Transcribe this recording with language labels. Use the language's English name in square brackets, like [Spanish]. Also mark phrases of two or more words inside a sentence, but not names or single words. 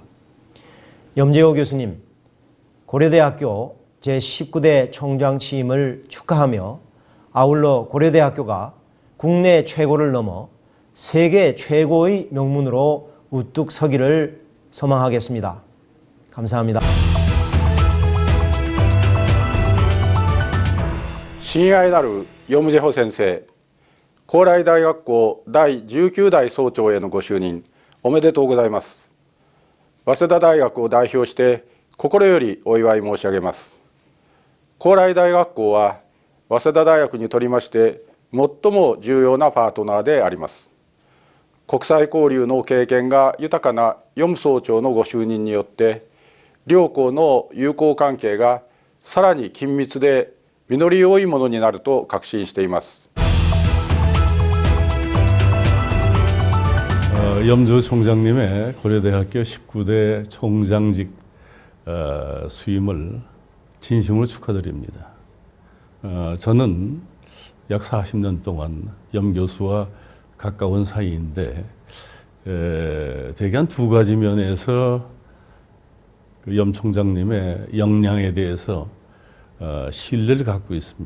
[Korean] 염재호 교수님, 고려대학교 제19대 총장 취임을 축하하며 아울러 고려대학교가 국내 최고를 넘어 세계 최고의 명문으로 우뚝 서기를 소망하겠습니다. 감사합니다. [Japanese] 親愛なる염재호先生、高麗大学校第19代総長へのご就任おめでとうございます。早稲田大学を代表して心よりお祝い申し上げます。高麗大学校は早稲田大学にとりまして最も重要なパートナーであります。国際交流の経験が豊かな염総長のご就任によって両校の友好関係がさらに緊密で実り多いものになると確信しています。 [Korean] 염재호 총장님의 고려대학교 19대 총장직 수임을 진심으로 축하드립니다. 저는 약 40년 동안 염 교수와 가까운 사이인데 대개 한 두 가지 면에서 염 총장님의 역량에 대해서 신뢰를 갖고 있습니다.